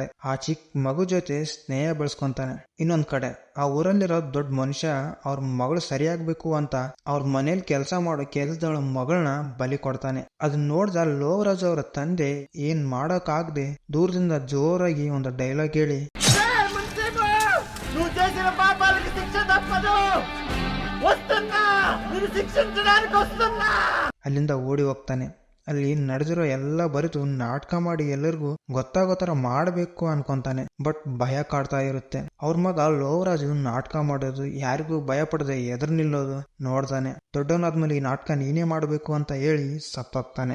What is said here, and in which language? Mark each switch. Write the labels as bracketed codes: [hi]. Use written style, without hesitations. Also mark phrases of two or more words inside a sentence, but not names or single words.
[kn] ಆ ಚಿಕ್ಕ ಮಗು ಜೊತೆ ಸ್ನೇಹ ಬೆಳೆಸ್ಕೊಂತಾನೆ. ಇನ್ನೊಂದ್ ಕಡೆ ಆ ಊರಲ್ಲಿರೋ ದೊಡ್ಡ ಮನುಷ್ಯ ಅವ್ರ ಮಗಳು ಸರಿಯಾಗ್ಬೇಕು ಅಂತ ಅವ್ರ ಮನೇಲಿ ಕೆಲಸ ಮಾಡೋ ಕೆಲಸದವಳ ಮಗಳನ್ನ ಬಲಿ ಕೊಡ್ತಾನೆ. ಅದನ್ನ ನೋಡ್ದ ಲೋವರಾಜ್ ಅವರ ತಂದೆ ಏನ್ ಮಾಡಕ್ ಆಗದೆ ದೂರದಿಂದ ಜೋರಾಗಿ ಒಂದು ಡೈಲಾಗ್ ಹೇಳಿ, [te] నువ్వు చేసిన పాపాలకి శిక్ష తప్పదు, వస్తున్నా, నేను శిక్షించడానికి వస్తున్నా. [kn] ಅಲ್ಲಿಂದ ಓಡಿ ಹೋಗ್ತಾನೆ. ಅಲ್ಲಿ ನಡೆದಿರೋ ಎಲ್ಲ ಬರೆದು ನಾಟಕ ಮಾಡಿ ಎಲ್ಲರಿಗೂ ಗೊತ್ತಾಗೋ ತರ ಮಾಡಬೇಕು ಅನ್ಕೊಂತಾನೆ. ಬಟ್ ಭಯ ಕಾಡ್ತಾ ಇರುತ್ತೆ. ಅವ್ರ ಮಗ ಲೋವರಾಜು ನಾಟಕ ಮಾಡೋದು, ಯಾರಿಗೂ ಭಯ ಪಡದೆ ಎದುರು ನಿಲ್ಲೋದು ನೋಡ್ತಾನೆ. ದೊಡ್ಡವನಾದ್ಮೇಲೆ ಈ ನಾಟಕ ನೀನೇ ಮಾಡಬೇಕು ಅಂತ ಹೇಳಿ ಸತ್ತೋಗ್ತಾನೆ.